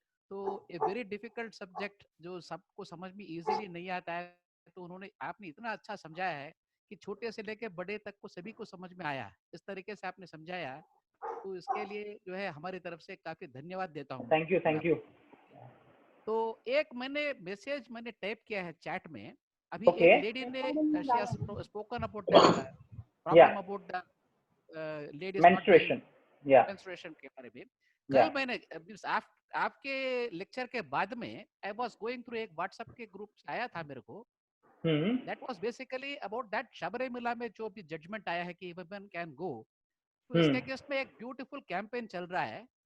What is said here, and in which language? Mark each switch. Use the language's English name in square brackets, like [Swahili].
[Hindi] तो [English] a very difficult subject [Hindi] जो सबको समझ में इजीली नहीं आता है, तो उन्होंने आपने इतना अच्छा समझाया है कि छोटे से लेके बड़े तक को सभी को समझ में आया। इस तरीके से आपने समझाया, तो इसके लिए जो है हमारी तरफ से काफी धन्यवाद देता हूँ। [English] Thank you. [Hindi] तो एक मैसेज मैंने टाइप किया है चैट में अभी। [English] Okay. [Hindi] एक लेडी ने [English] she has spoken about the problem about the ladies menstruation, [Hindi] menstruation के बारे में। कल मैंने आपके लेक्चर के बाद में [English] I was going through [Hindi] एक व्हाट्सएप के ग्रुप आया था मेरे को, [English] that was basically about that [Hindi] Sabarimala में जो भी जजमेंट आया है कि [English] women can go, [Hindi] तो इसके अगेंस्ट में एक ब्यूटीफुल कैंपेन चल रहा है।